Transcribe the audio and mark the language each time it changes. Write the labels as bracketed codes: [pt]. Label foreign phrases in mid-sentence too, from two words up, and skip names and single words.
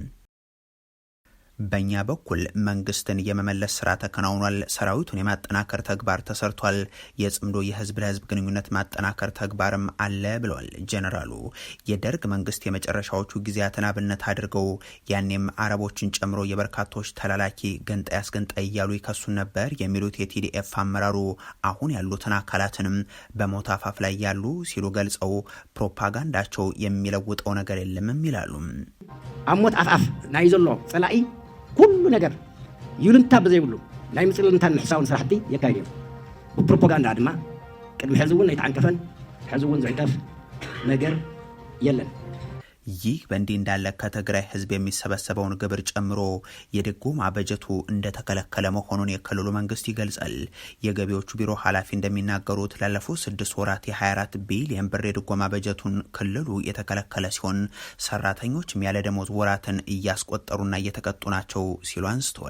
[am] በእኛ በኩል መንግስትን የመመለስ ስራ ተከናውኗል። ሰራዊቱን የማጠናከር ተግባር ተሰርቷል። የጽምዶ የህዝብ ለህዝብ ግንኙነት ማጠናከር ተግባርም አለ ብለዋል ጀነራሉ። የደርግ መንግስት የመጨረሻዎቹ ጊዜያትን አብነት አድርገው ያኔም አረቦችን ጨምሮ የበርካቶች ተላላኪ ገንጣይ አስገንጣይ እያሉ ይከሱን ነበር የሚሉት የቲዲኤፍ አመራሩ አሁን ያሉትን አካላትንም በሞት አፋፍ ላይ ያሉ ሲሉ ገልጸው ፕሮፓጋንዳቸው የሚለውጠው ነገር የለምም ይላሉ። [ti] አሞት አፋፍ ናይ ዘሎ ጸላኢ ኩሉ ነገር ይሉንታ በዘይብሉ ናይ ምጽልንታን ሕሳውን ስራሕቲ የካይድ ፕሮፓጋንዳ ድማ ቅድሚ ሕዚ እውን ኣይተዓንቀፈን ሕዚ እውን ዝዕቀፍ ነገር የለን። [am] ይህ በእንዲህ እንዳለ ከትግራይ ህዝብ የሚሰበሰበውን ግብር ጨምሮ የድጎማ በጀቱ እንደተከለከለ መሆኑን የክልሉ መንግስት ይገልጻል። የገቢዎቹ ቢሮ ኃላፊ እንደሚናገሩት ላለፉት 6 ወራት የ24 ቢሊዮን ብር የድጎማ በጀቱን ክልሉ የተከለከለ ሲሆን ሰራተኞችም ያለ ደሞዝ ወራትን እያስቆጠሩና እየተቀጡ ናቸው ሲሉ አንስተዋል።